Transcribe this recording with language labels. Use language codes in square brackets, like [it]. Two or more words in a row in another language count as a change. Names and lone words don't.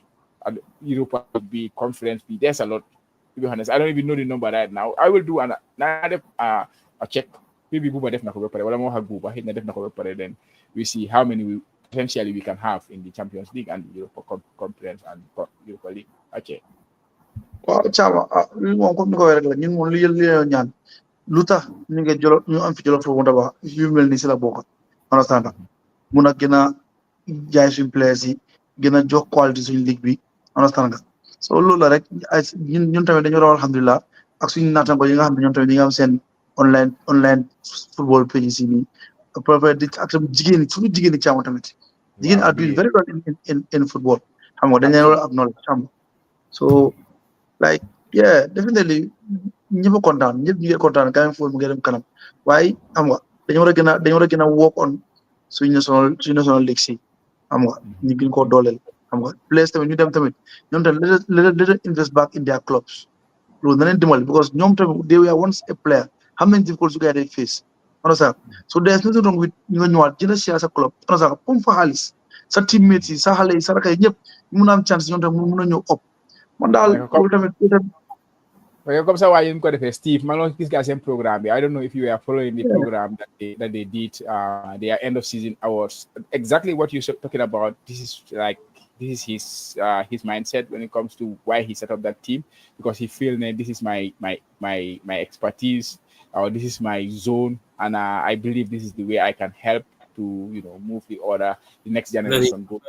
[en] And Europa will be Conference B. There's a lot. To be honest, I don't even know the number right now. I will do a check. Maybe Buba definitely then we see how many potentially we can have in the Champions League and the Europa Conference and Europa League. Okay. [wo] Waaw Chama moom comme ni ko waxee rek la ñun moom li ñaan lu tax ñu ngi jolo ñu am fi jolo foofu tabax yu mel ni si la bokk understand mun a gën a jaay suñu players yi gën a jox qualité suñu ligue bi understand nga so loolu la rek ñun tamit dañu war a alhamdulilah ak suñu naataango yi nga xam ne ñoom tamit ñi nga am seen [en] online football page [wo] yi nii di ak tamit jigéen ñi suñu jigéen ñi Chama tamit jigéen [en] are doing very well in football [wo] xam nga dañ leen war a acknowledge xam nga [en] so like yeah definitely [wo] ñëpp a kontaan ñëpp ñu ngi kontaan [en] Gambian football [wo] mu ngi dem kanam waaye xam nga dañoo war a gën a [en] work on [wo] suñu [en] national league [wo] si xam nga ñu gën koo dooleel xam nga players tamit ñu dem tamit ñoom tamit [en] let invest back in their clubs [wo] loolu na leen dimbali because ñoom tamit [en] they were once a player [wo] xam nañ difficult su gars yi day [en] face understand so there's nothing wrong with [wo] ñu nga ñëwaat jënd share sa club understand comme fa xaalis sa teammates yi sa xale yi sa rakay ñëpp ñu mun a am chance ñoom tamit mun a ñëw op man daal loolu tamit [en] okay, [fr] comme ça, [en] why you got it, Steve? Man, this guy's same program. I don't know if you were following the program that they did. Their end of season awards. Exactly what you're talking about. This is his mindset when it comes to why he set up that team, because he feels that this is my expertise, or this is my zone, and I believe this is the way I can help to move the next generation.